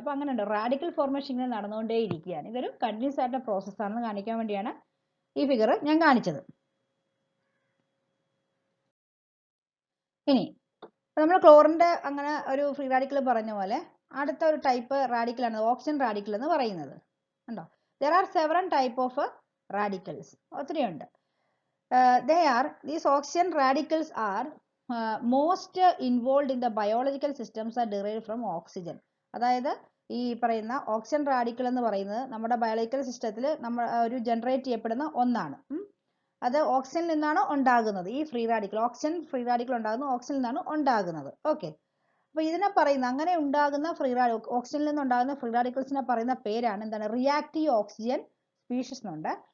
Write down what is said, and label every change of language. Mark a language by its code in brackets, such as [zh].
[ml] അപ്പോൾ അങ്ങനെയുണ്ട്, radical formation ഇങ്ങനെ നടന്നുകൊണ്ടേ ഇരിക്കുകയാണ്. ഇതൊരു കണ്ടിന്യൂസ് ആയിട്ടുള്ള പ്രോസസ് ആണെന്ന് കാണിക്കാൻ വേണ്ടിയാണ് ഈ ഫിഗർ ഞാൻ കാണിച്ചത്. ഇനി നമ്മൾ ക്ലോറിന്റെ അങ്ങനെ ഒരു ഫ്രീ റാഡിക്കൽ പറഞ്ഞ പോലെ അടുത്ത ഒരു ടൈപ്പ് റാഡിക്കൽ ആണ് ഓക്സിജൻ റാഡിക്കൽ എന്ന് പറയുന്നത്. കണ്ടോ, [en] there are several type of radicals. [ml] ഒത്തിരിയുണ്ട്. [en] These oxygen radicals are most involved in the biological systems are derived from oxygen. [ml] അതായത് ഈ പറയുന്ന ഓക്സിജൻ റാഡിക്കൽ എന്ന് പറയുന്നത് നമ്മുടെ ബയോളജിക്കൽ സിസ്റ്റത്തിൽ നമ്മൾ ഒരു ജനറേറ്റ് ചെയ്യപ്പെടുന്ന ഒന്നാണ്. അത് ഓക്സിജനിൽ നിന്നാണ് ഉണ്ടാകുന്നത്. ഈ free radical, oxygen free radical ഉണ്ടാകുന്നത് ഓക്സിജനിൽ നിന്നാണ് ഉണ്ടാകുന്നത്. ഓക്കെ, അപ്പോൾ ഇതിനെ പറയുന്ന അങ്ങനെ ഉണ്ടാകുന്ന ഓക്സിജനിൽ നിന്ന് ഉണ്ടാകുന്ന ഫ്രീ റാഡിക്കൽസിനെ പറയുന്ന പേരാണ് എന്താണ്, റിയാക്റ്റീവ് ഓക്സിജൻ സ്പീഷീസ് എന്നുണ്ട്.